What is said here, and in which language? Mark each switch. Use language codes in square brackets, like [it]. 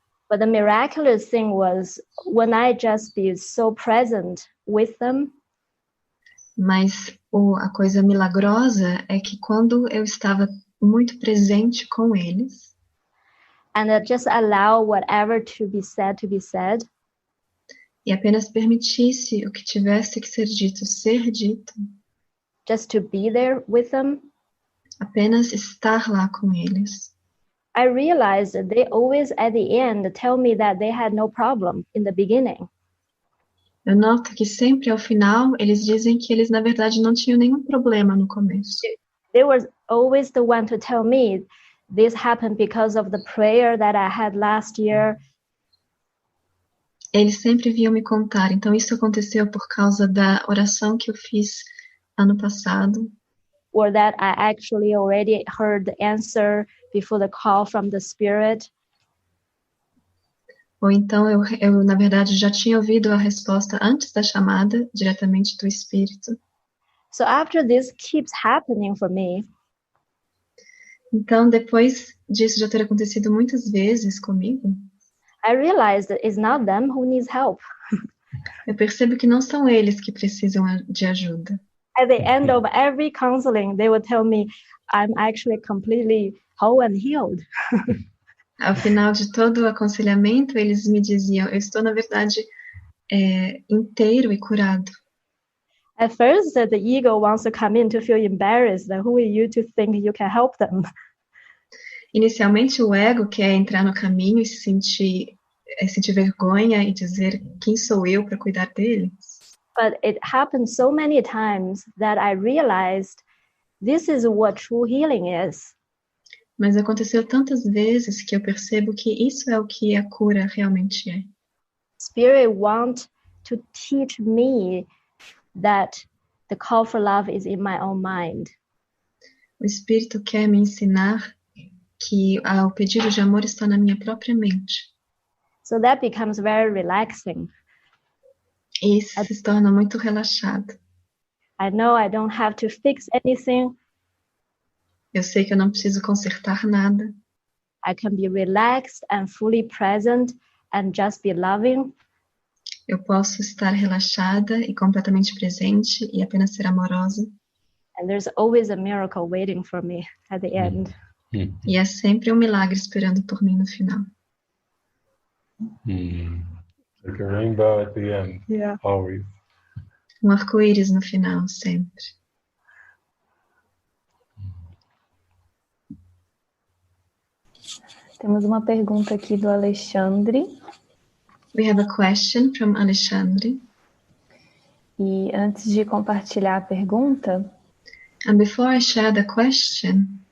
[en] But the miraculous thing was when I just be so present with them, [pt] Mas a coisa milagrosa é que quando eu estava muito presente com eles, [en] and just allow whatever to be said, [pt] e apenas permitisse o que tivesse que ser dito, [en] just to be there with them, [pt] apenas estar lá com eles, [en] I realized that they always at the end tell me that they had no problem in the beginning. [pt] eu noto que sempre ao final eles dizem que eles na verdade não tinham nenhum problema no começo. [en] They were always the one to tell me this happened because of the prayer that I had last year. [pt] Eles sempre vinham me contar, então isso aconteceu por causa da oração que eu fiz ano passado. [en] Or that I actually already heard the answer before the call from the Spirit. [pt] Ou então eu na verdade já tinha ouvido a resposta antes da chamada, diretamente do Espírito. [en] So after this keeps happening for me, [pt] então depois disso já ter acontecido muitas vezes comigo, [en] I realized that it's not them who needs help. [pt] eu percebo que não são eles que precisam de ajuda. [en] At the end of every counseling, they would tell me, I'm actually completely whole and healed. [pt] Ao final de todo o aconselhamento, eles me diziam, eu estou, na verdade, inteiro e curado. [en] At first, the ego wants to come in to feel embarrassed. Who are you to think you can help them? [pt] Inicialmente, o ego quer entrar no caminho e sentir vergonha e dizer, quem sou eu para cuidar deles? [en] But it happened so many times that I realized this is what true healing is. [pt] Mas aconteceu tantas vezes que eu percebo que isso é o que a cura realmente é. [en] Spirit wants to teach me that the call for love is in my own mind. [pt] O Espírito quer me ensinar que o pedido de amor está na minha própria mente. [en] So that becomes very relaxing. [pt] E isso se torna muito relaxado. [en] I know I don't have to fix anything. [pt] Eu sei que eu não preciso consertar nada. [en] I can be relaxed and fully present and just be loving. [pt] Eu posso estar relaxada e completamente presente e apenas ser amorosa. [en] And there's always a miracle waiting for me at the end. [pt] E é sempre um milagre esperando por mim no final. [en] Like a rainbow at the end, Yeah. always. [pt] Um arco-íris no final, sempre. Temos uma pergunta aqui do Alexandre. [en] We have a question from Alexandre. [pt] E antes de compartilhar a pergunta, [en] And before I share the question,